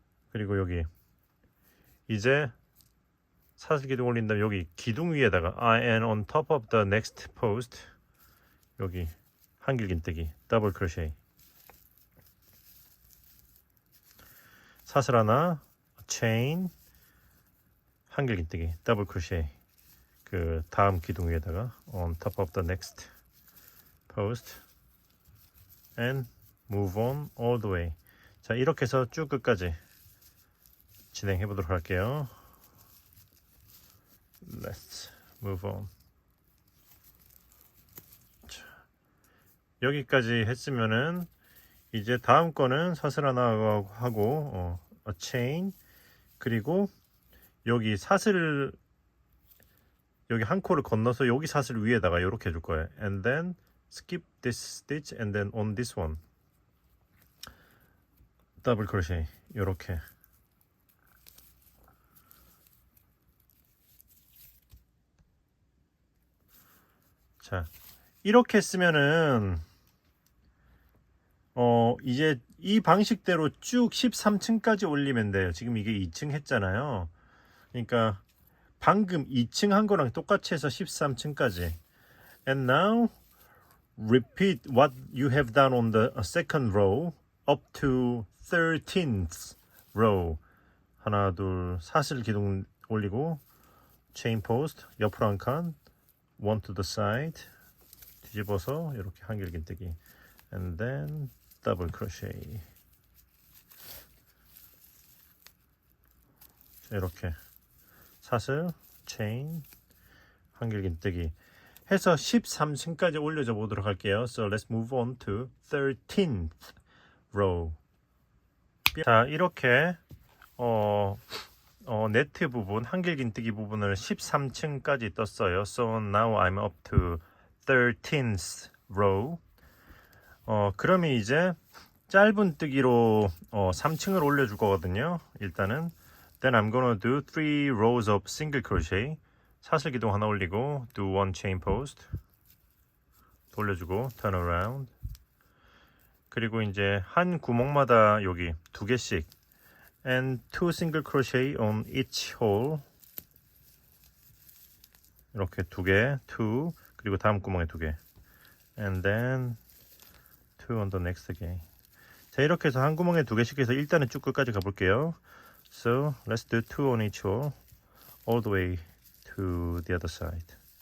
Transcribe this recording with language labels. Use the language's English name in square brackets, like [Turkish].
[Korean] 그리고 여기 이제 사슬 기둥 올린 다음에 여기 기둥 위에다가 [English] and on top of the next post [Korean] 여기 한길긴뜨기 더블 크로셰. 사슬 하나, 체인, 한길긴뜨기 더블 크로셰. 그 다음 기둥 위에다가 [English] on top of the next post and move on all the way. [Korean] 자, 이렇게 해서 쭉 끝까지 진행해 보도록 할게요. [English] Let's move on. [Korean] 자, 여기까지 했으면은 이제 다음 거는 사슬 하나 하고 [English] a chain, [Korean] 그리고 여기 사슬 여기 한 코를 건너서 여기 사슬 위에다가 이렇게 해줄 거예요. [English] And then skip this stitch and then on this one 더블 크로셰. [Korean] 이렇게. 자, 이렇게 했으면은 이제 이 방식대로 쭉 13층까지 올리면 돼요. 지금 이게 2층 했잖아요. 그러니까 방금 2층 한 거랑 똑같이 해서 13층까지. [English] And now repeat what you have done on the second row up to 13th row. [Korean] 하나, 둘, 사슬 기둥 올리고 [English] chain post [Korean] 옆으로 한 칸, [English] one to the side, [Korean] 뒤집어서 이렇게 한길긴뜨기. [English] And then double crochet. [Korean] 이렇게 사슬, 체인, 한길긴뜨기 해서 13층까지 올려줘 보도록 할게요. [English] So let's move on to 13th row. [Korean] 자, 이렇게 네트 부분, 한길긴뜨기 부분을 13층까지 떴어요. [English] So now I'm up to 13th row. [Korean] 그러면 이제 짧은 뜨기로 3층을 올려줄 거거든요. 일단은 [English] then I'm gonna do 3 rows of single crochet. [Korean] 사슬 기둥 하나 올리고 [English] do one chain post. [Korean] 돌려주고 [English] turn around. [Korean] 그리고 이제 한 구멍마다 여기 2개씩 [English] and 2 single crochet on each hole. [Korean] 이렇게 2개, 2, 그리고 다음 구멍에 2개, [English] and then 2 on the next again. [Korean] 자, 이렇게 해서 한 구멍에 2개씩 해서 일단은 쭉 끝까지 가볼게요. [English] So let's do 2 on each hole all the way to the other side.